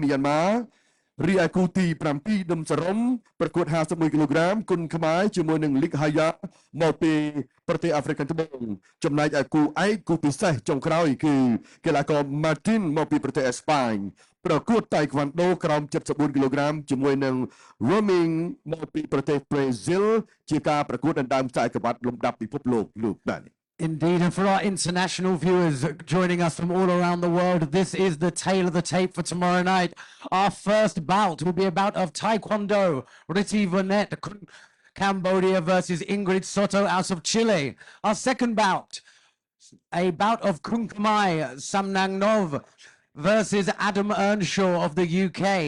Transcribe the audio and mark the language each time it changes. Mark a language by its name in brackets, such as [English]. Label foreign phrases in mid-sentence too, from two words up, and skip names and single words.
[Khmer] មីយ៉ាន់ម៉ារីឯគូទី7ដុំសរំប្រកួត51គីឡូក្រាមគុណខ្មែរជាមួយនឹង Lik Haya មកពីប្រទេសអាហ្វ្រិកត្បូងចំណែកឯគូឯកគូពិសេសចុងក្រោយគឺកីឡាករ Martin មកពីប្រទេសអេស្ប៉ាញប្រកួតតៃក្វាន់ដូក្រោម74គីឡូក្រាមជាមួយនឹង Roaming មកពីប្រទេសប្រេស៊ីលជាការប្រកួតដណ្ដើមខ្សែក្រវ៉ាត់លំដាប់ពិភពលោកលោកបាទ [English] Indeed, and for our international viewers joining us from all around the world, this is the tail of the tape for tomorrow night. Our first bout will be a bout of Taekwondo, Riti Vonnet, Cambodia versus Ingrid Soto out of Chile. Our second bout, a bout of Kunkamai Samnangnov versus Adam Earnshaw of the UK.